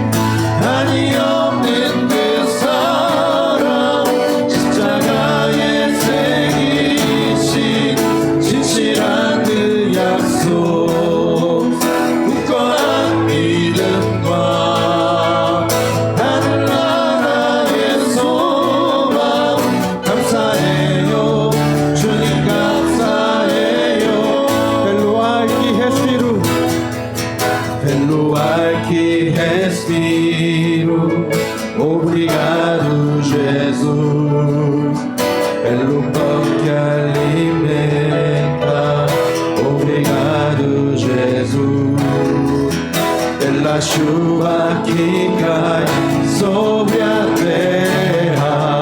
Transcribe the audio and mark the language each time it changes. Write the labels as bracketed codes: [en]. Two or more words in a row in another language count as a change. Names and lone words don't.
[ko] 한이 없는 그 사랑 십자가에 새기신 진실한 그 약속 굳건한 믿음과 하늘나라의 소망 감사해요 주님 감사해요. [pt] Bello aqui respiro, obrigado Jesus, pelo pão que alimenta, obrigado Jesus, pela chuva que cai sobre a terra.